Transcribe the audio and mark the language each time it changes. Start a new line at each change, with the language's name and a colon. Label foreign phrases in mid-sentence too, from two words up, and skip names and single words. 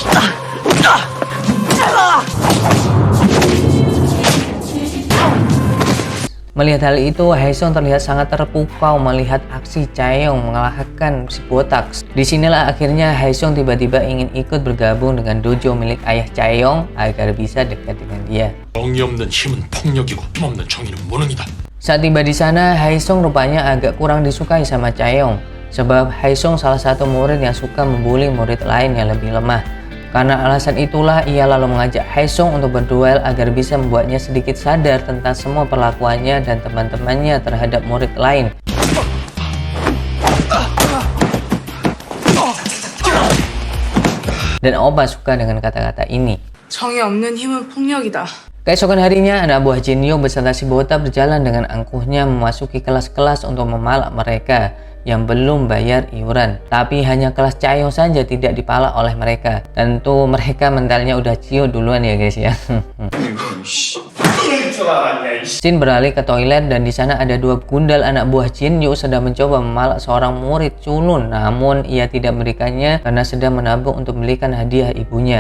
Indonesian: Melihat hal itu, Haesung terlihat sangat terpukau melihat aksi Chaeyoung mengalahkan si botak. Disinilah akhirnya Haesung tiba-tiba ingin ikut bergabung dengan dojo milik ayah Chaeyoung agar bisa dekat dengan dia.
Korean: 정이 없는 힘은 폭력이고 힘없는 정의는 무능이다.
Indonesian: Saat tiba di sana, Haesung rupanya agak kurang disukai sama Chaeyoung sebab Haesung salah satu murid yang suka membuli murid lain yang lebih lemah. Karena alasan itulah ia lalu mengajak Haesung untuk berduel agar bisa membuatnya sedikit sadar tentang semua perlakuannya dan teman-temannya terhadap murid lain. Dan Oppa suka dengan kata-kata ini.
Korean: 정이 없는 힘은 폭력이다.
Indonesian: Keesokan harinya, anak buah Jinhyuk beserta si Bota berjalan dengan angkuhnya memasuki kelas-kelas untuk memalak mereka yang belum bayar iuran. Tapi hanya kelas Chaeyoung saja tidak dipalak oleh mereka. Tentu mereka mentalnya udah ciut duluan ya guys ya. Shin beralih ke toilet dan di sana ada dua gundal anak buah Jinhyuk sedang mencoba memalak seorang murid culun, namun ia tidak memberikannya karena sedang menabung untuk belikan hadiah ibunya.